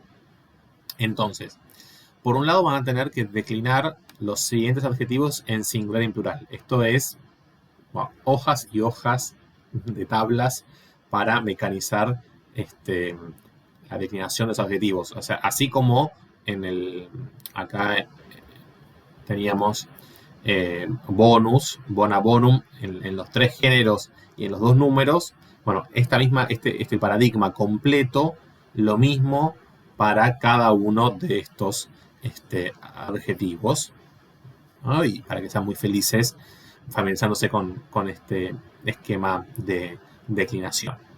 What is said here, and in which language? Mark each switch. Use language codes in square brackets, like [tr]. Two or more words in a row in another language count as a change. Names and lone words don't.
[es] Entonces, por un lado van a tener que declinar los siguientes adjetivos en singular y en plural. Esto es hojas y hojas de tablas para mecanizar la declinación de los adjetivos. O sea, así como acá teníamos [la] bonus, bona bonum [es] en los 3 géneros y en los 2 números. Bueno, este paradigma completo, lo mismo para cada uno de estos adjetivos, ¿no? Y para que sean muy felices familiarizándose con este esquema de declinación.